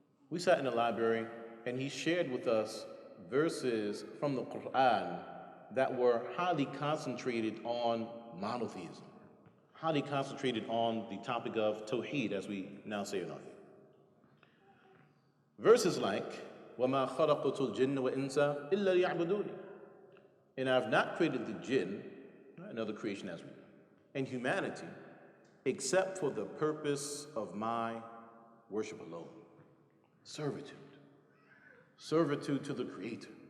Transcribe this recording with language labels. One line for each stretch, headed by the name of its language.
English: We sat in the library, and he shared with us verses from the Quran that were highly concentrated on monotheism, highly concentrated on the topic of Tawheed, as we now say in our faith.
Arabic: Verses like, وَمَا خَلَقْتُ الْجِنَّ وَإِنسَ إِلَّا لِيَعْبُدُونِ.
English: And I have not created the jinn, another creation as we know, and humanity, except for the purpose of my worship alone. Servitude to the Creator.